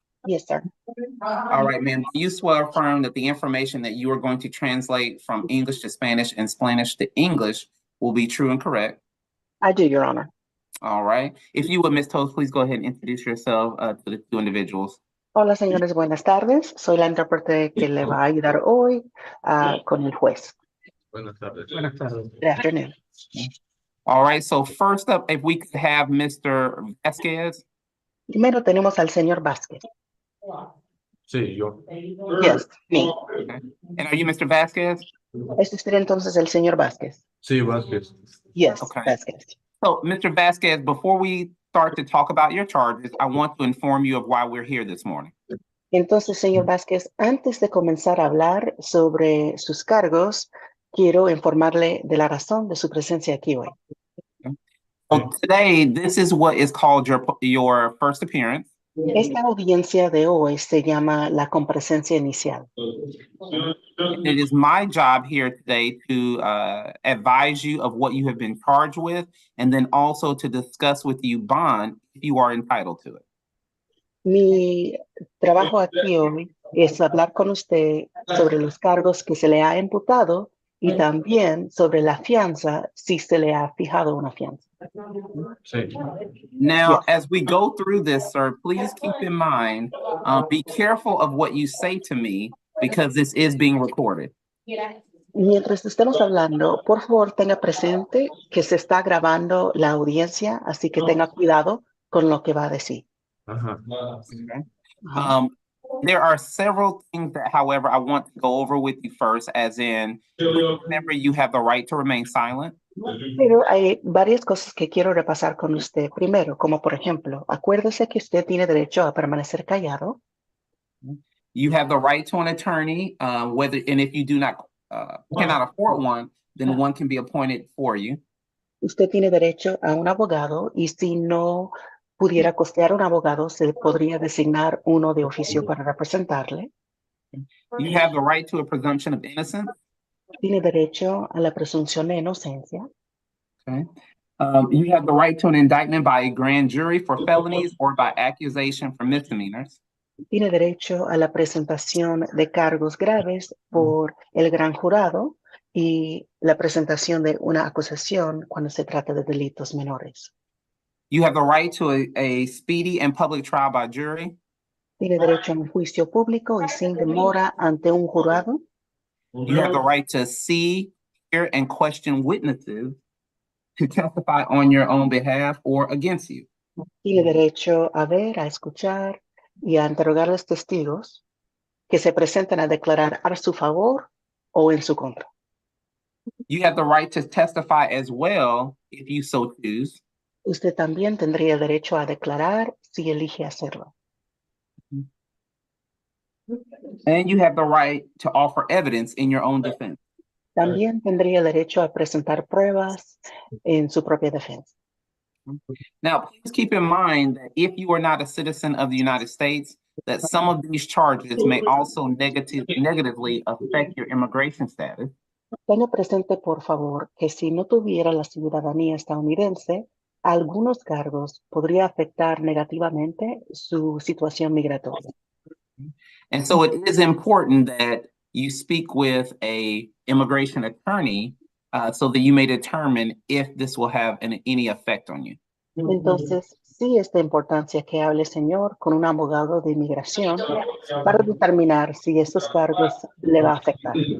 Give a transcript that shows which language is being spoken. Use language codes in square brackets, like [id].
[en] Yes, sir. All right, ma'am. Do you swear or affirm that the information that you are going to translate from English to Spanish and Spanish to English will be true and correct? I do, Your Honor. All right. If you would, Ms. Toles, please go ahead and introduce yourself to the 2 individuals. [es] Hola, señores, buenas tardes. Soy la intérprete que le va a ayudar hoy con el juez. Buenas tardes. [en] Good afternoon. All right. So first up, if we could have Mr. Vasquez. [es] Primero tenemos al señor Vasquez. Sí, yo. [en] Yes, me. Okay. And are you Mr. Vasquez? [es] Este sería entonces el señor Vasquez. Sí, Vasquez. [en] Yes, Okay. Vasquez. So, Mr. Vasquez, before we start to talk about your charges, I want to inform you of why we're here this morning. [es] Entonces, señor Vasquez, antes de comenzar a hablar sobre sus cargos, quiero informarle de la razón de su presencia aquí hoy. [en] So today, this is what is called your first appearance. [es] Esta audiencia de hoy se llama la comparecencia inicial. [en] It is my job here today to advise you of what you have been charged with, and then also to discuss with you bond if you are entitled to it. [es] Mi trabajo aquí hoy es hablar con usted sobre los cargos que se le ha imputado y también sobre la fianza si se le ha fijado una fianza. Sí. [en] Now, Yes. as we go through this, sir, please keep in mind, be careful of what you say to me because this is being recorded. [es] Mientras estemos hablando, por favor tenga presente que se está grabando la audiencia, así que tenga cuidado con lo que va a decir. Ajá. [en] Okay? [es] Ajá. [en] There are several things that, however, I want to go over with you first, as in, remember, you have the right to remain silent. [es] Pero hay varias cosas que quiero repasar con usted. Primero, como por ejemplo, acuérdese que usted tiene derecho a permanecer callado. [en] You have the right to an attorney, and if you do not cannot afford one, then one can be appointed for you. [es] Usted tiene derecho a un abogado y si no pudiera costear un abogado, se podría designar uno de oficio para representarle. [en] You have the right to a presumption of innocence. [es] Tiene derecho a la presunción de inocencia. [en] Okay. You have the right to an indictment by a grand jury for felonies or by accusation for misdemeanors. [es] Tiene derecho a la presentación de cargos graves por el gran jurado y la presentación de una acusación cuando se trata de delitos menores. [en] You have the right to a speedy and public trial by jury. [es] Tiene derecho a un juicio público y sin demora ante un jurado. [en] You have the right to see, hear, and question witnesses to testify on your own behalf or against you. [es] Tiene derecho a ver, a escuchar y a interrogar a los testigos que se presentan a declarar a su favor o en su contra. [en] You have the right to testify as well if you so choose. [es] Usted también tendría derecho a declarar si elige hacerlo. [en] And you have the right to offer evidence in your own defense. [es] También tendría derecho a presentar pruebas en su propia defensa. [en] Now, please keep in mind that if you are not a citizen of the United States, that some of these charges may also negatively affect your immigration status. [es] Tenga presente, por favor, que si no tuviera la ciudadanía estadounidense, algunos cargos podría afectar negativamente su situación migratoria. [en] And so it is important that you speak with a immigration attorney so that you may determine if this will have any effect on you. [es] Entonces, sí es de importancia que hable, señor, con un abogado de inmigración para determinar si estos cargos le va a afectar.